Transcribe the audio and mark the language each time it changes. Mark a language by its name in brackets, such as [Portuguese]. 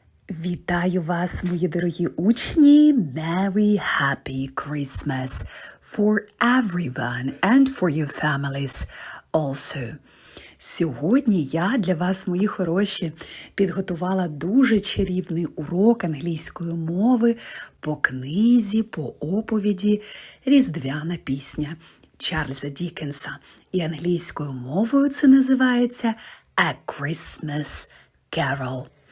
[Ukrainian] Вітаю вас, мої дорогі учні! [English] Merry Happy Christmas for everyone and for your families also. [Ukrainian] Сьогодні я для вас, мої хороші, підготувала дуже чарівний урок англійської мови по книзі, по оповіді «Різдвяна пісня» Чарльза Дікенса. І англійською мовою це називається «A Christmas Carol».